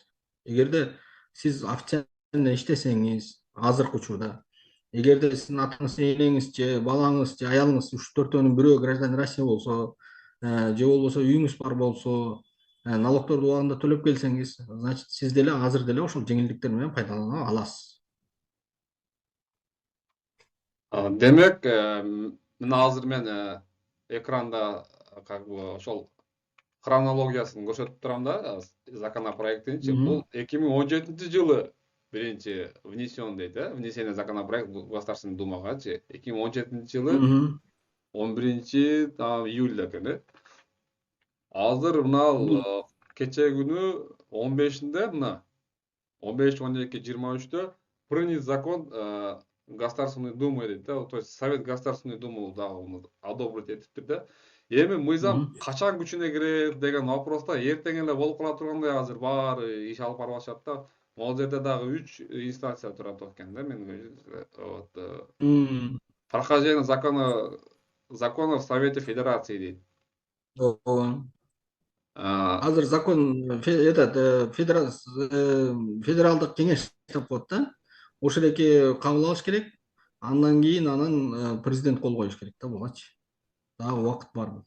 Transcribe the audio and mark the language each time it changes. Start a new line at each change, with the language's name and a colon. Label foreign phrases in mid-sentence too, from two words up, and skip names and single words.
Kyrgyz: Эгерде сиз официально иштесеңиз азыркы учурда, эгерде сиздин атаңыз, энеңиз же балаңыз же аялыңыз уш төртөөнүн бирөө
Russian: гражданин Россия
Kyrgyz: болсо, же болбосо үйүңүз бар болсо, налогторду убагында төлөп келсеңиз, значит сиз деле азыр деле ошол жеңилдиктер менен пайдалана аласыз. Демек, мына азыр мен экранда
Russian: как бы
Kyrgyz: ошол хронологиясын көрсөтүп турам да, законопроекттинчи. Бул 2017 жылы биринчи внесен дейт,
Russian: внесение законопроект в Государственную Думагачы.
Kyrgyz: 2017 жылы 11 июльда экен. Азыр мына кече күнү 15-inde мына 15, 12, 23-тө
Russian: принят закон Государственной Думы
Kyrgyz: дейт да,
Russian: то есть Совет Государственной Думы
Kyrgyz: дагы одобрить этиптир да. Эми мыйзам качан күчүнө кирет деген вопросто эртең эле болуп кала тургандай азыр баары иш алып барбашат да. Могул жерде дагы 3 инстанция турат экен да, мен
Russian: вот прохождение закона в Совете Федерации
Kyrgyz: дейт. Азыр закон федералдык кеңеш деп коет да. Ошол эки кабыл алыш керек. Андан кийин анан президент кол коюш керек да бугачы. Дагы убакыт бар буга.